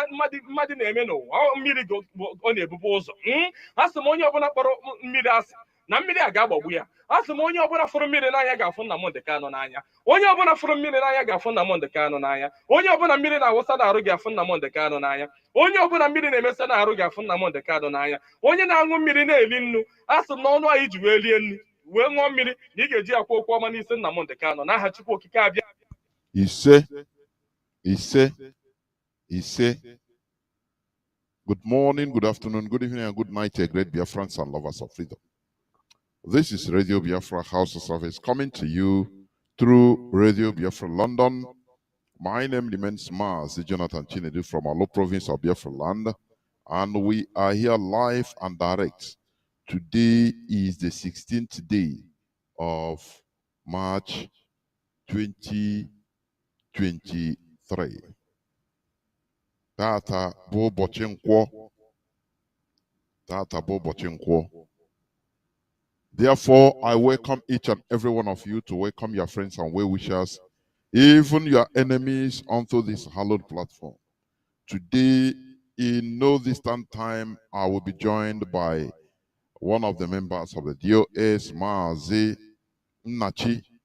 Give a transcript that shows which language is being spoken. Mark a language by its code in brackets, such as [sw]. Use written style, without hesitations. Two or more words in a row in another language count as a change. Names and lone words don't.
[ig] mmadụ na-eme n'ụwa mmiri ọ na-ebubu ụzọ asị m onye ọbụla kpọrọ mmiri asị na mmiri a ga-agbagbu ya asị m onye ọbụla fụrụ mmiri n'anya ga-afụ Nnamdi Kanu n'anya onye ọbụla fụrụ mmiri n'anya ga-afụ Nnamdi Kanu n'anya onye ọbụla mmiri na-awụsa n'arụ ga-afụ Nnamdi Kanu n'anya onye ọbụla mmiri na-emesa n'arụ ga-afụ Nnamdi Kanu n'anya onye na-aṅụ mmiri na-eli nnu asị m na ọnụ anyị ji wee rie nnu wee ṅụọ mmiri na ị ga-eji akwa okwu ọma n'isi Nnamdi Kanu n'aha Chukwu okike abịa ise. [en] Good morning, good afternoon, good evening, and good night, great Biafrans and lovers of freedom. This is Radio Biafra House of Service coming to you through Radio Biafra London. My name remains Mazi Jonathan Chinedu from Alo province of Biafra land, and we are here live and direct. Today is the 16th day of March 2023. [ig] Tata bo bochinkwo. Tata bo bochinkwo. [en] Therefore, I welcome each and every one of you to welcome your friends and well-wishers, even your enemies, onto this hallowed platform. Today, in no distant time, I will be joined by one of the members of the DOS, Mazi, Nnamdi.